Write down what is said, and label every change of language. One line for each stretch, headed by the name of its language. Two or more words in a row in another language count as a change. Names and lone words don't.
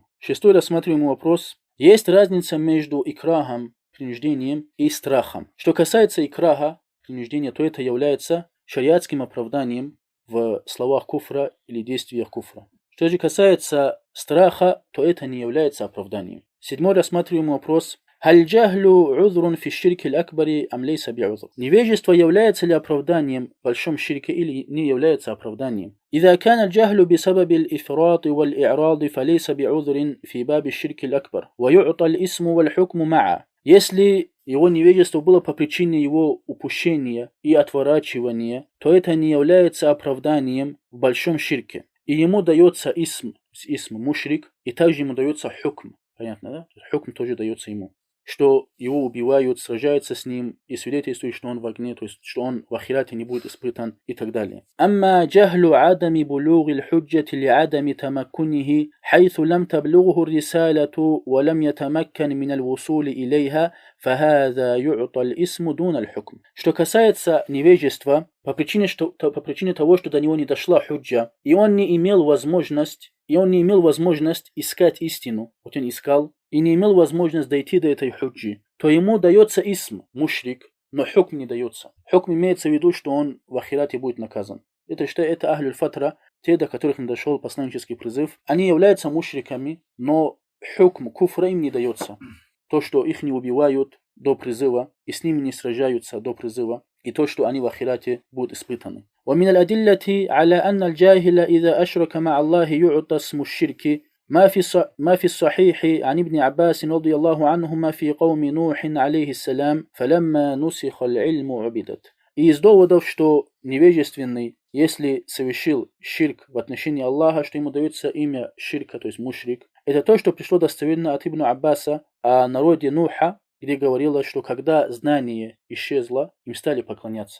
Russian: Шестой рассматриваемый вопрос. Есть разница между икрахом, принуждением, и страхом. Что касается икраха, принуждения, то это является шариатским оправданием в словах куфра или действиях куфра. Что же касается страха, то это не является оправданием. Седьмой рассматриваемый вопрос.
Arabic: هل الجهل عذر في الشرك الأكبر أم ليس بعذر.
Russian: Невежество является ли оправданием в большом ширке или не является оправданием?
Arabic: إذا كان الجهل بسبب الإفراط والإعراض فليس بعذر في باب الشرك الأكبر ويعطى الاسم والحكم معا.
Russian: Если его невежество было по причине его упущения и отворачивания, то это не является оправданием в большом ширке. И ему дается
Arabic: اسم مشرك,
Russian: и также ему дается хукм. Понятно, да? Хукм тоже дается ему. Что его убивают, сражаются с ним и свидетельствуют, что он в огне, то есть что он в ахирате не будет испытан и так далее.
Arabic: أما جهل عدم بلوغ الحجة لعدم تمكنه حيث لم تبلغه الرسالة ولم يتمكن من الوصول إليها فهذا يعطى الاسم دون الحكم.
Russian: Что касается невежества, по причине того, что до него не дошла худжа, и он не имел возможность искать истину, вот он искал, и не имел возможность дойти до этой худжи, то ему дается исм, мушрик, но хукм не дается. Хукм имеется в виду, что он в ахирате будет наказан. Это что это
Arabic: أهل الفترة,
Russian: те, до которых надошел посланнический призыв. Они являются мушриками, но хукм куфра им не дается. То, что их не убивают до призыва, и с ними не сражаются до призыва, и то, что они в ахирате будут испытаны.
Arabic: ومن الأدلة على أن الجاهل إذا أشرك مع الله يعطى اسم الشرك ما في الصحيح عن ابن عباس رضي الله عنهما في قوم نوح عليه السلام فلما نسخ العلم عبدت.
Russian: И из доводов, что невежественный, если совершил ширк в отношении Аллаха, что ему дается имя ширка, то есть мушрик, это то, что пришло достоверно от Ибн Аббаса о народе Нуха, где говорилось, что когда знание исчезло, им стали поклоняться.